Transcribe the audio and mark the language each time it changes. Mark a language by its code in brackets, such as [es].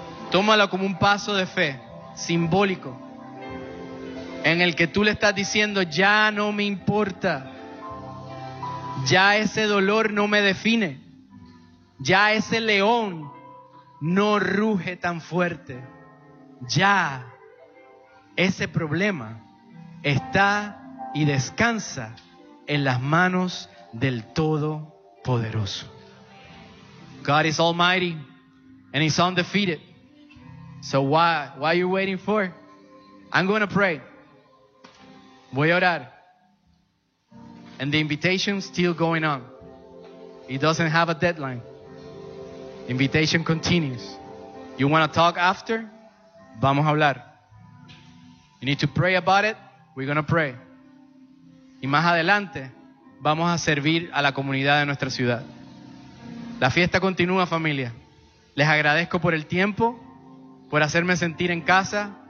[es] tómalo como un paso de fe simbólico en el que tú le estás diciendo: ya no me importa, ya ese dolor no me define, ya ese león no ruge tan fuerte, ya ese problema está y descansa en las manos del Todopoderoso. [en] God is almighty and he's undefeated, so why are you waiting for? I'm going to pray. [es] Voy a orar. [en] And the invitation still going on. It doesn't have a deadline. Invitation continues. You want to talk after? [es] Vamos a hablar. [en] You need to pray about it? We're going to pray. [es] Y más adelante, vamos a servir a la comunidad de nuestra ciudad. La fiesta continúa, familia. Les agradezco por el tiempo, por hacerme sentir en casa.